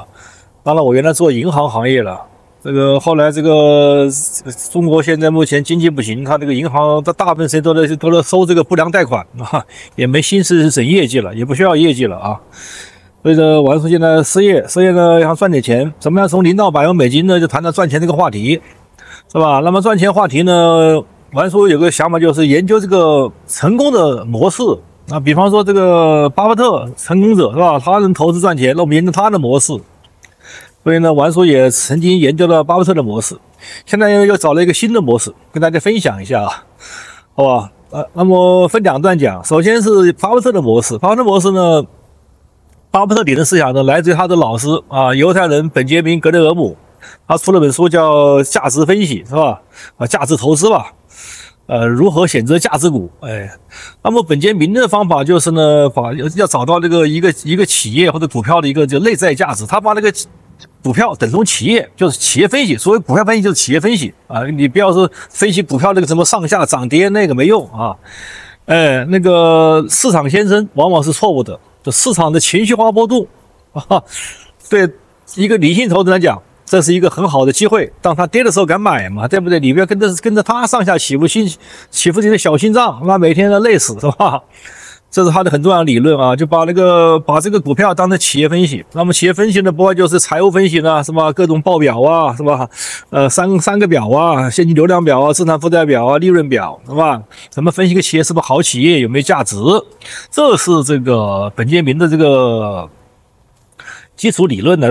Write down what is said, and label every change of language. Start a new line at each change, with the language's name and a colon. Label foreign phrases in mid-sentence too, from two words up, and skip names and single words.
Chinese: 當然，我原來做銀行行業了，這個後來這個中國現在目前經濟不行，他這個銀行的大部分時間都在收這個不良貸款啊，也沒心思整業績了，也不需要業績了啊。所以呢，玩書現在失業呢想賺點錢，怎麼樣從0到100萬美金呢？就談到賺錢這個話題。是吧？那麼賺錢話題呢，玩書有個想法，就是研究這個成功的模式啊。比方說這個巴菲特成功者是吧？他能投資賺錢，那我們研究他的模式。所以呢，玩書也曾經研究了巴菲特的模式，現在又找了一個新的模式，跟大家分享一下啊，好吧？那麼分2段講。首先是巴菲特的模式。巴菲特模式呢，巴菲特理論思想呢，來自於他的老師啊，猶太人本傑明·格雷厄姆。他出了本書叫價值分析是吧？價值投資吧，如何選擇價值股？那麼本傑明的方法就是呢，要找到这個一個企業或者股票的一個就內在價值，他把那個股票等同企業，就是企業分析。所謂股票分析就是企業分析啊，你不要說分析股票那個什麼上下漲跌那個沒用啊。那個市場先生往往是錯誤的，就市場的情緒化波動啊，對一個理性投資人來講，這是一個很好的機會，當他跌的時候敢買嘛，對不對？你不要跟着他上下起伏自己的小心臟，那每天都累死是吧？這是他的很重要的理論啊，就把這個股票當成企業分析。那麼企業分析呢，不外就是財務分析呢，是吧？各種報表啊，是吧？三個表啊，現金流量表啊，資產負債表啊，利潤表，是吧？怎麼分析一個企業是不是好企業，有沒有價值？這是這個本傑明的這個基礎理論的。